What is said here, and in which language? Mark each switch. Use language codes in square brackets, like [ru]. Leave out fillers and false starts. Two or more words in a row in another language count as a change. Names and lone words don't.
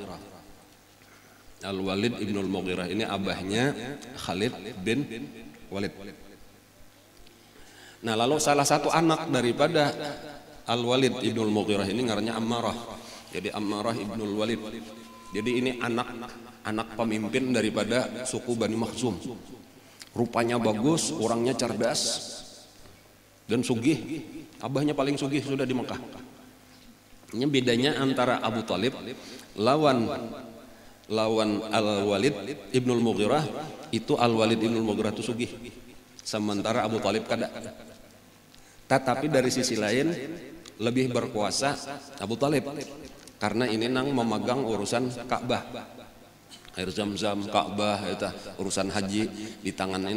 [bjn] Al-Walid Ibnul Mughirah ini abahnya Khalid bin Walid. Nah, lalu salah satu anak daripada Al-Walid Ibnul Mughirah ini ngarannya Ammarah. Jadi Ammarah Ibnul Walid. Jadi ini anak pemimpin daripada suku Bani Makhzum. Rupanya bagus, orangnya cerdas dan sugih. Abahnya paling sugih sudah di Mekah. Ini bedanya antara Abu Talib lawan Al-Walid Ibnul Mughirah, itu Al-Walid Ibnul Mughirah itu sugih, sementara Abu Talib kada. Tetapi dari sisi lain lebih berkuasa Abu Talib, karena ini nang memegang urusan Ka'bah, air Zam-Zam, Ka'bah, itu urusan haji di tangan ini.